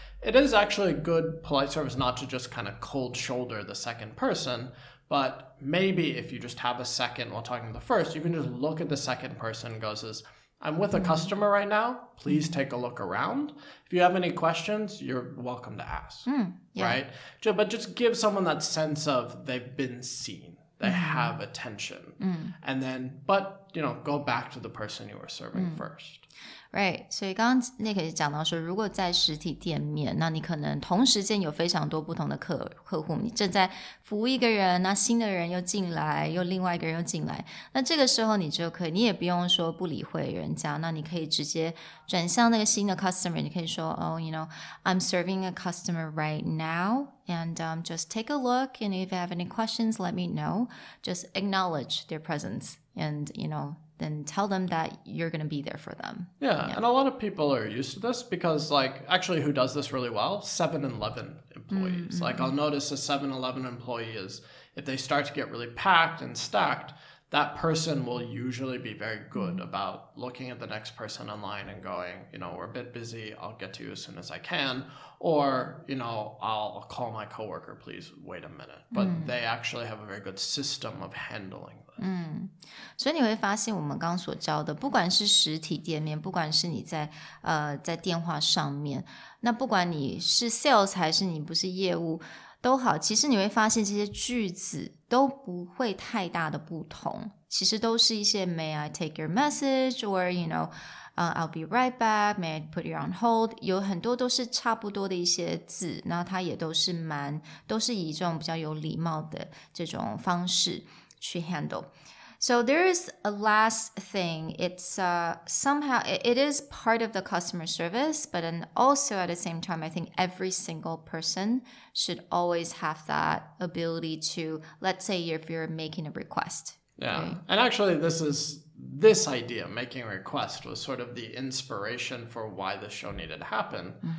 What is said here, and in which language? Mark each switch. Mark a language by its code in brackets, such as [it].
[en] It is actually good polite service not to just kind of cold shoulder the second person, but maybe if you just have a second while talking to the first, you can just look at the second person and goes, I'm with a customer right now. Please take a look around. If you have any questions, you're welcome to ask, right? But just give someone that sense of they've been seen. They have attention. And then, but, go back to the person you were serving first. Right. [zh] 所以刚刚Nick也讲到说，如果在实体店面，那你可能同时间有非常多不同的客户，你正在服务一个人，那新的人又进来，又另外一个人又进来，那这个时候你也不用说不理会人家，那你可以直接转向那个新的 customer， 你可以说 [en] I'm serving a customer right now, and just take a look, and if you have any questions, let me know. Just acknowledge their presence, and then tell them that you're going to be there for them. Yeah, and a lot of people are used to this because, actually who does this really well? 7-Eleven employees. I'll notice a 7-Eleven employee is, if they start to get really packed and stacked, that person will usually be very good about looking at the next person in line and going, we're a bit busy, I'll get to you as soon as I can. Or, I'll call my coworker, please wait a minute. But they actually have a very good system of handling this. [zh] 所以你会发现我们刚刚所教的，不管是实体店面，不管是你在电话上面，那不管你是 sales 还是你不是业务都好，其实你会发现这些句子都不会太大的不同，其实都是一些 [en] May I take your message, or I'll be right back, May I put you on hold, [zh] 有很多都是差不多的一些字，然后它也都是以这种比较有礼貌的这种方式去 handle. [en] So there is a last thing. It's somehow it is part of the customer service, but then also at the same time, I think every single person should always have that ability to, let's say if you're making a request. Yeah, right? And actually this idea, making a request, was sort of the inspiration for why this show needed to happen.